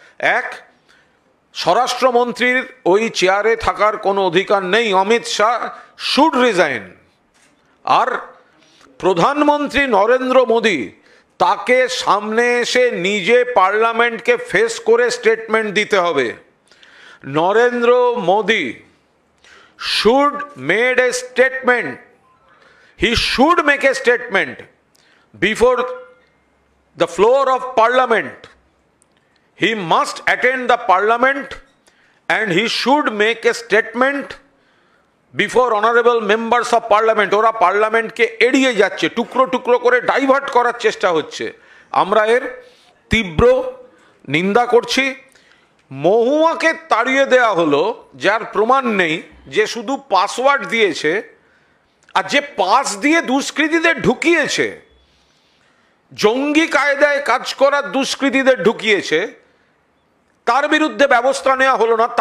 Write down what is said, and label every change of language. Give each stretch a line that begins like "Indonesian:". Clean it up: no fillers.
Bangla: এক, স্বরাষ্ট্রমন্ত্রীর ওই চেয়ারে থাকার কোনো অধিকার নেই, অমিত শাহ
English: Should resign.
Bangla: আর প্রধানমন্ত্রী নরেন্দ্র মোদী, তাকে সামনে এসে নিজে পার্লামেন্টকে ফেস করে স্টেটমেন্ট দিতে হবে।
English: Narendra Modi should made a statement. He should make a statement before the floor of parliament. He must attend the parliament and he should make a statement before honorable members of parliament.
Bangla: ওরা পার্লামেন্টকে এড়িয়ে যাচ্ছে, টুকরো টুকরো করে divert করার চেষ্টা হচ্ছে। আমরা এর তীব্র নিন্দা করছি। মহুয়াকে তাড়িয়ে দেওয়া হলো, যার প্রমাণ নেই, যে শুধু পাসওয়ার্ড দিয়েছে, আর যে পাস দিয়ে দুষ্কৃতীদের ঢুকিয়েছে, জঙ্গি কায়দায় কাজ করার দুষ্কৃতীদের ঢুকিয়েছে, তার বিরুদ্ধে ব্যবস্থা নেওয়া হলো না।